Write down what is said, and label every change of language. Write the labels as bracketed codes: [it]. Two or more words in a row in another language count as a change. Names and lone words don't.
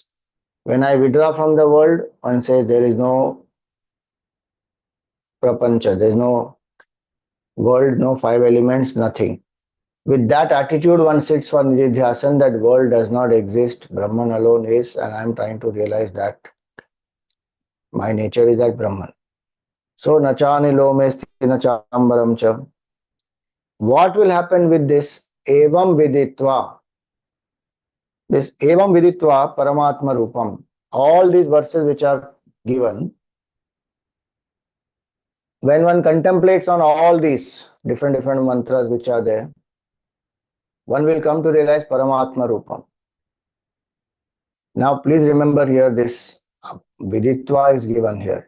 [en] When I withdraw from the world and say there is no prapancha, there is no world, no five elements, nothing. With that attitude, one sits for nididhyasana that world does not exist, Brahman alone is, and I am trying to realize that my nature is that Brahman. So, [sa] nachani lomesti nachambaram cha. [en] What will happen with this? [sa] Evam viditva. This evam viditva paramatma rupam. [en] All these verses which are given, when one contemplates on all these different mantras which are there, one will come to realize [sa] Paramatma Rupam. [en] Now, please remember here this Viditva is given here.